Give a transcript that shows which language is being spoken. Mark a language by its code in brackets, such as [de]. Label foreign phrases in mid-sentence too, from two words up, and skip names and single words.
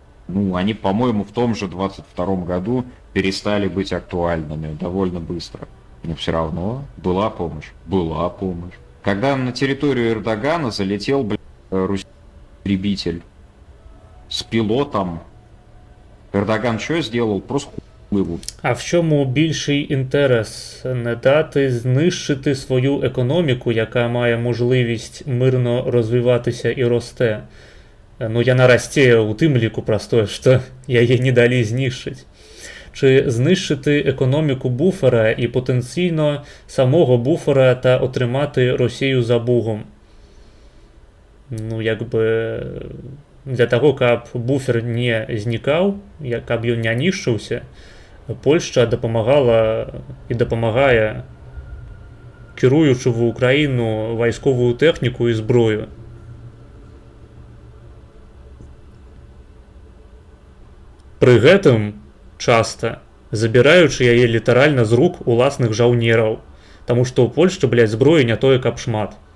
[ru] Ну, они, по-моему, в том же 22-м году перестали быть актуальными довольно быстро. Но все равно была помощь. Была помощь. Когда на территорию Эрдогана залетел, блядь, русский истребитель с пилотом, Эрдоган что сделал? Просто хуй. [uk] А в чому більший інтерес? Не дати знищити свою економіку, яка має можливість мирно розвиватися і росте. [be] Ну, яна расце у тым ліку простое, што яе не далі знішчыць. [uk] Чи знищити економіку буфера і потенційно самого буфера та отримати Росію за бугом? [be] ну як бы для таго, каб буфер не знікаў, каб ён не нішчыўся, Польшча дапамагала і дапамагае, кіруючы в Украіну вайсковую тэхніку і зброю. Пры гэтым часта забіраючы яе літаральна з рук уласных жаўнераў, таму што ў Польшчы, блядь, зброі не тое, каб шмат.